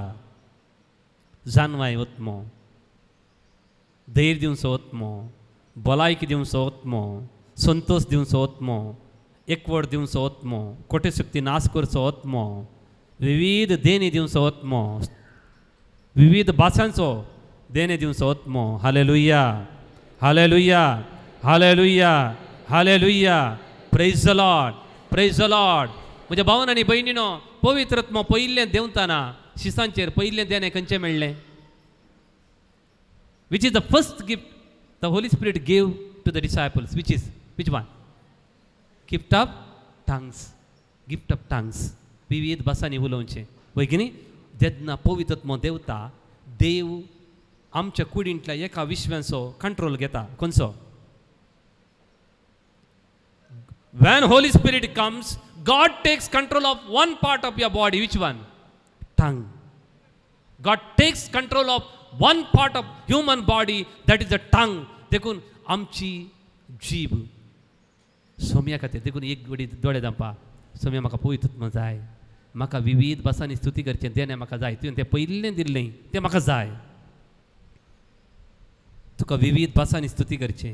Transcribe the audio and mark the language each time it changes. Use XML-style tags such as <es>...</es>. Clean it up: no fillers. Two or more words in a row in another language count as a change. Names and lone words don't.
<kok>जानवाय आत्मो, धैर्य दिवचो आत्मो, भलायकी दिवचो आत्मो, संतोष दिवचो आत्मो, एकवट दिवचो आत्मो, खोटे शक्ती नाश करचो आत्मो, विविध देणी दिवचो आत्मो, विविध भासांचो देणे दिवचो आत्मो. हालेलुया हालेलुया हालेलुया हालेलुया.</kok> <en>praise the Lord, praise the Lord.</en> <kok>म्हज्या भावन आनी भयणीनो, पवित्रत्व पयिल्लें देंवताना शिसांचेर पयिल्लें देणें खंयचें मेळ्ळें?</kok> <en>Which is the first gift the Holy Spirit gave to the disciples? Which one? Gift of tongues. Gift of tongues.</en> <kok>विविध भासांनी उलोवचें. वय की न्ही? जेन्ना पवित्रत्व देंवता, देव आमच्या कुडींतल्या एका विश्वांचो कंट्रोल घेता. खंयचो?</kok> <en>When Holy Spirit comes, God takes control of one part of your body. Which one? Tongue. God takes control of one part of human body, that is the tongue.</en> <kok>देखून आमची जीभ. सोम्या खातीर देखून एक घडी दोळे धांपा. सोम्या म्हाका पवित्रत्व जाय, म्हाका विविध भासांनी स्तुती करचें देणें म्हाका जाय. तुवें तें पयिल्लें दिल्लें तें म्हाका जाय. तुका विविध भासांनी स्तुती करचें.</kok>